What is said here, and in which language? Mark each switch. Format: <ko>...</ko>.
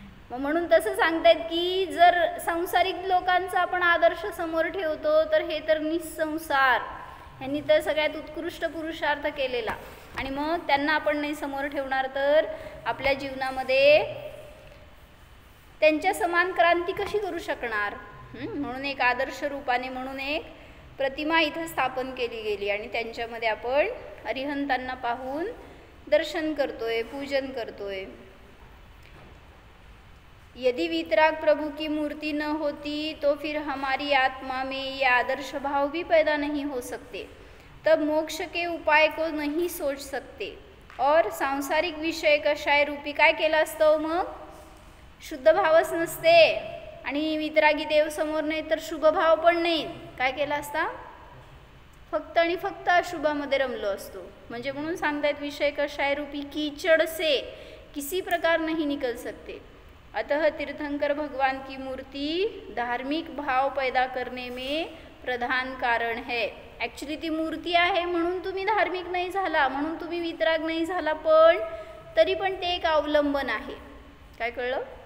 <mr>मग म्हणून तसं सांगतायत की जर सांसारिक लोकांचा आपण आदर्श समोर ठेवतो तर हे तर निस्संसार, यांनी तर सगळ्यात उत्कृष्ट पुरुषार्थ केलेला, आणि मग त्यांना आपण नाही समोर ठेवणार तर आपल्या जीवनामध्ये त्यांच्या समान क्रांती कशी करू शकणार. म्हणून एक आदर्श रूपाने म्हणून एक प्रतिमा इथं स्थापन केली गेली आणि त्यांच्यामध्ये आपण अरिहंतांना पाहून दर्शन करतोय, पूजन करतोय.</mr> <hi>यदि वीतराग प्रभु की मूर्ति न होती तो फिर हमारी आत्मा में ये आदर्श भाव भी पैदा नहीं हो सकते. तब मोक्ष के उपाय को नहीं सोच सकते और</hi> <mr>सांसारिक विषय कषाय रूपी काय केलं असतं मग शुद्ध भावच नसते आणि वितरागी देव समोर नाही तर शुभ भाव पण नाही. काय केला असता? फक्त आणि फक्त अशुभामध्ये रमलो असतो. म्हणजे म्हणून सांगतायत</mr> <hi>विषय कषाय रूपी कीचड़ से किसी प्रकार नहीं निकल सकते. अतः तीर्थंकर भगवान की मूर्ति धार्मिक भाव पैदा करने में प्रधान कारण है.</hi> <mr>ॲक्च्युली ती मूर्ती आहे म्हणून तुम्ही धार्मिक नाही झाला, म्हणून तुम्ही वितराग नाही झाला, पण तरी पण ते एक अवलंबन आहे. काय कळलं?</mr>